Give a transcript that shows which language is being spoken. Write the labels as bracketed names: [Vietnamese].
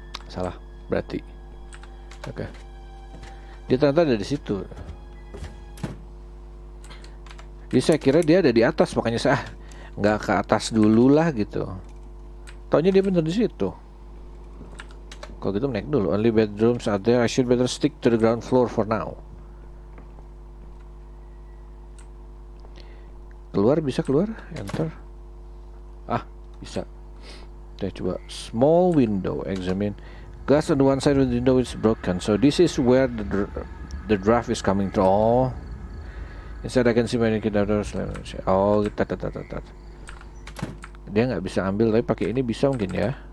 [Indonesian] Salah, berarti. Oke. Dia ternyata ada di situ. Jadi saya kira dia ada di atas, makanya saya nggak ke atas dulu lah gitu. Taunya dia bener di situ. Kalau gitu naik dulu. [English] Only bedrooms are there. I should better stick to the ground floor for now. [Indonesian] Keluar, bisa keluar? Enter. Bisa. Kita coba. [English] Small window. Examine. Glass on the one side of the window is broken. So this is where the draft is coming to. Oh. Instead I can see many kid outdoors. [Indonesian] Oh, dia nggak bisa ambil, tapi pakai ini bisa mungkin ya.